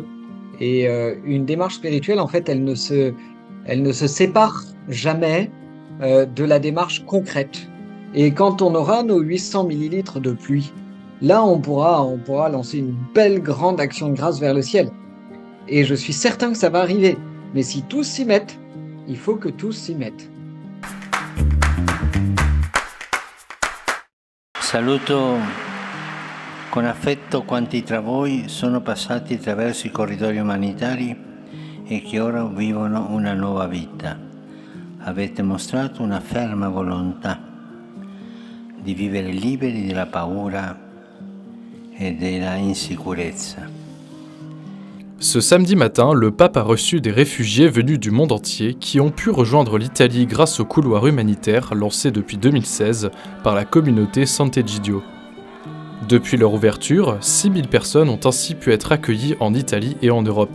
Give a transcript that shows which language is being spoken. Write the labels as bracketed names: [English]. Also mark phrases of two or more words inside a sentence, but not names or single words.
[French] Et une démarche spirituelle, en fait, elle ne se sépare jamais de la démarche concrète. Et quand on aura nos 800 millilitres de pluie, là, on pourra lancer une belle grande action de grâce vers le ciel. Et je suis certain que ça va arriver. Mais si tous s'y mettent, il faut que tous s'y mettent. [Italian] Saluto con affetto quanti tra voi sono passati attraverso i corridoi umanitari e che ora vivono una nuova vita. Avete mostrato una ferma volontà di vivere liberi dalla paura e della insicurezza. [French] Ce samedi matin, le pape a reçu des réfugiés venus du monde entier qui ont pu rejoindre l'Italie grâce au couloir humanitaire lancé depuis 2016 par la communauté Sant'Egidio. Depuis leur ouverture, 6000 personnes ont ainsi pu être accueillies en Italie et en Europe.